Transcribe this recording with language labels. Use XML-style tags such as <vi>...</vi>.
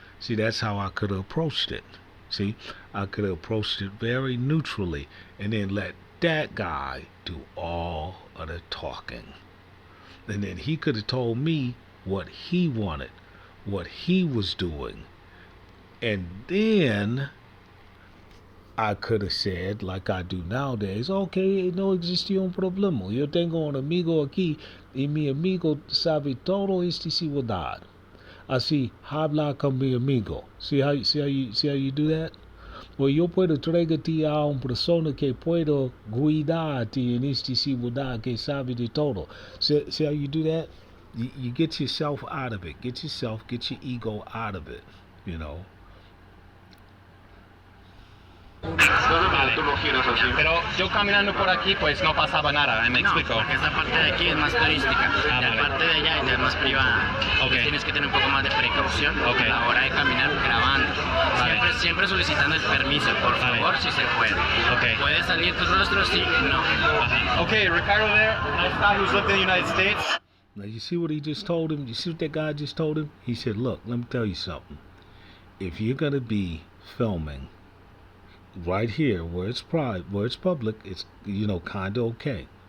<en>See, that's how I could have approached it. See, I could have approached it very neutrally and then let that guy do all of the talking. And then he could have told me what he wanted, what he was doing. And then I could have said, like I do nowadays, okay,</en> <es>no existía un problema. Yo tengo un amigo aquí y mi amigo sabe todo esta ciudad. Así, habla con mi amigo.</es> <en>See how you do that?</en> <es>Well, yo puedo traerte a una persona que puedo guidarte en esta ciudad que sabe de todo.</es> <en>See how you do that? You get yourself out of it. Get your ego out of it, you know.</en> <es>Vale. Pero yo caminando por aquí, pues no pasaba nada, me explico. Porque esa parte de aquí es más turística, y la parte de allá ya es más privada. Entonces tienes que tener un poco más de precaución a la hora de caminar grabando. Vale. Siempre solicitando el permiso, por favor, si se puede. ¿Puede salir tu rostro? Sí, no.</es> <en>Okay, Ricardo there, nice guy who's lived in the United States. Now you see what he just told him? You see what that guy just told him? He said, look, let me tell you something. If you're going to be filming right here where it's public, it's, kind of okay.</en>